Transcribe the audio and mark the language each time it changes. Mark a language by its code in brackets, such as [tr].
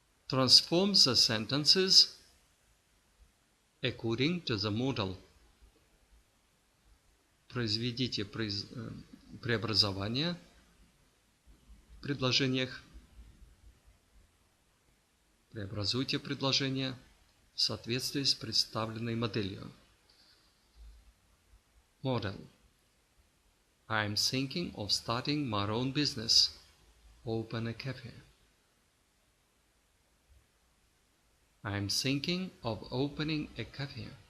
[en] Transform the sentences according to the model. [ru] Произведите преобразование в предложениях. Преобразуйте предложение в соответствии с представленной моделью. [en] Model. I'm thinking of starting my own business. Open a cafe. I'm thinking of opening a cafe.